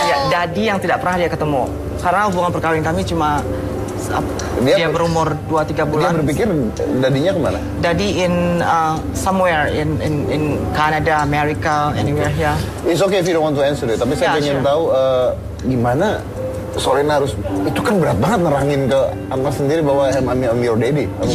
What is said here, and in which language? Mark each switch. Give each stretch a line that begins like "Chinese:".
Indonesian: Dadi yang tidak pernah dia ketemu. Karena hubungan perkawinan kami cuma dia berumur 2-3 bulan. Dia berpikir dadinya kemana?
English: Dadi in somewhere in Canada, America, anywhere here. It's okay if you don't want to answer it.
Indonesian: Tapi saya ingin tahu gimana Solena harus, itu kan berat banget nerangin ke anak sendiri bahwa
English: I'm your daddy.